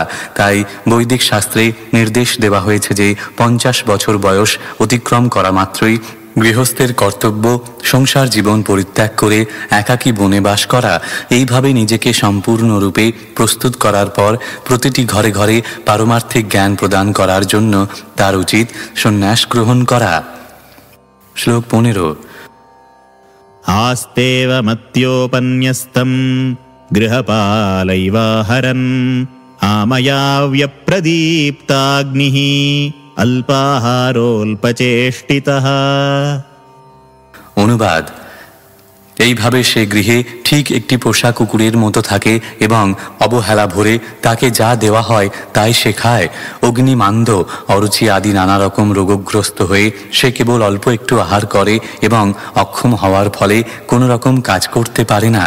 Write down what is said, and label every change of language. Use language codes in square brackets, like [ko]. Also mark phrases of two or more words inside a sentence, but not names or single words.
[bn] তাই বৈদিক শাস্ত্রে নির্দেশ দেওয়া হয়েছে যে 50 বছর বয়স অতিক্রম করা মাত্রই গৃহস্থের কর্তব্য সংসার জীবন পরিত্যাগ করে একাকী বনে বাস করা। এইভাবে নিজেকে সম্পূর্ণরূপে প্রস্তুত করার পর প্রতিটি ঘরে ঘরে পারমার্থিক জ্ঞান প্রদান করার জন্য তার উচিত সন্ন্যাস গ্রহণ করা। শ্লোক 15। [sa] आस्तेव मत्योपन्यस्तं गृहपालैवाहरन् आमयाव्यप्रदीप्ताग्निः अल्पाहारोल्पचेष्टितः। [bn] অনুবাদ: এইভাবে সে গৃহে ঠিক একটি পোষা কুকুরের মতো থাকে এবং অবহেলা ভরে তাকে যা দেওয়া হয় তাই সে খায়। অগ্নিমান্দ, অরুচি আদি নানা রকম রোগগ্রস্ত হয়ে সে কেবল অল্প একটু আহার করে এবং অক্ষম হওয়ার ফলে কোনো রকম কাজ করতে পারে না।